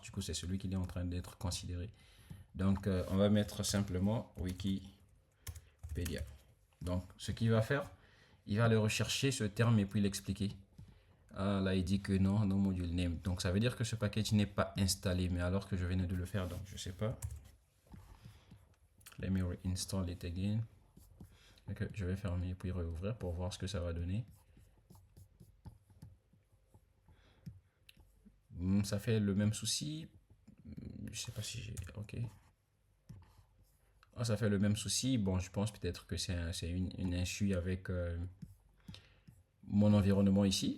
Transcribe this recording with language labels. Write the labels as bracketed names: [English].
[French] Du coup, c'est celui qui est en train d'être considéré. Donc, on va mettre simplement Wikipédia. Donc, ce qu'il va faire, il va aller rechercher ce terme et puis l'expliquer. Ah, là, il dit que non, no module name. Donc, ça veut dire que ce package n'est pas installé, mais alors que je venais de le faire, donc je sais pas. [English] Let me reinstall it again. [French] Okay, je vais fermer puis réouvrir pour voir ce que ça va donner. Ça fait le même souci. Je sais pas si j'ai. Ok. Ah, ça fait le même souci. Bon, je pense peut-être que c'est une insu avec mon environnement ici.